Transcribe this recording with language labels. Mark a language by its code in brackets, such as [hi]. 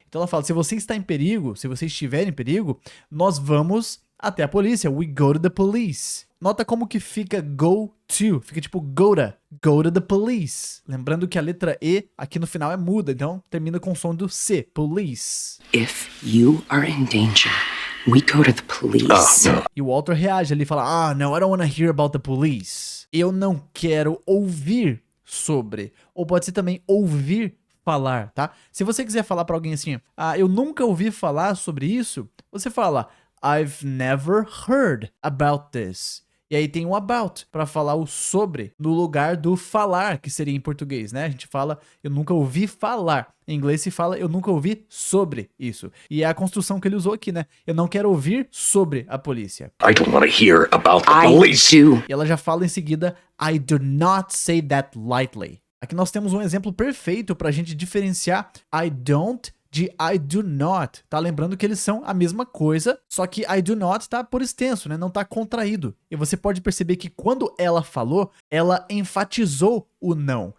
[pt] Então ela fala, se você está em perigo, se você estiver em perigo, nós vamos até a polícia. [en] We go to the police. [pt] Nota como que fica go to. Fica tipo [en] go to the police. [pt] Lembrando que a letra E aqui no final é muda, então termina com o som do C. [en] Police. If you are in danger, we go to the police. No. [pt] E o Walter reage ali e fala, [en] no, I don't want to hear about the police. [pt] Eu não quero ouvir sobre. Ou pode ser também ouvir falar, tá? Se você quiser falar pra alguém assim, eu nunca ouvi falar sobre isso, você fala, [en] I've never heard about this. [pt] E aí tem o about para falar o sobre no lugar do falar, que seria em português, né? A gente fala, eu nunca ouvi falar. Em inglês se fala, eu nunca ouvi sobre isso. E é a construção que ele usou aqui, né? Eu não quero ouvir sobre a polícia. [en] I don't want to hear about the police. I do. [pt] E ela já fala em seguida, [en] I do not say that lightly. [pt] Aqui nós temos um exemplo perfeito pra gente diferenciar I don't de I do not, tá? Lembrando que eles são a mesma coisa, só que I do not tá por extenso, né? Não tá contraído. E você pode perceber que quando ela falou, ela enfatizou o não.